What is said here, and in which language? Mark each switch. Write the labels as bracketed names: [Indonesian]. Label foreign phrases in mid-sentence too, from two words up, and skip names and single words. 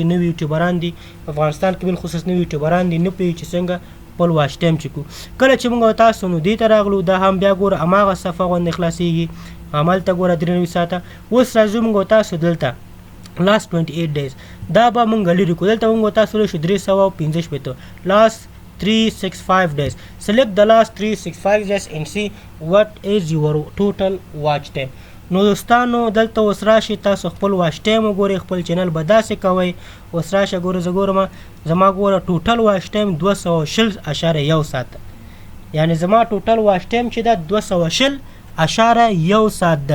[Pashto] نوي یوټیوبران دي افغانستان کې، بالخصوص نوي یوټیوبران دي، نه پوهېږي چې څنګه خپل [English] watch time [Pashto] چکو. کله چې موږ تاسو نو دې ته راغلو دا هم بیا ګوره هماغه صفحه غوندې خلاصېږي، همالته ګوره 93 ساعته. اوس راځو موږ تاسو دلته [English] last 28 days [Pashto] دا به موږ لرې کړو. دلته موږ تاسو شو 315 [English] last 365 days. Select the last 365 days and see what is your total watch time. [Pashto] نو دوستانو دلته اوس راشئ تاسو خپل [English] watch time [Pashto] وګورئ. خپل چینل به داسې کوئ. اوس راشه ګوره زه ګورم زما ګوره [English] total watch time [Pashto] 220.1 ساعت، یعنې زما [English] total watch time [Pashto] چې ده 220.1 ساعت ده.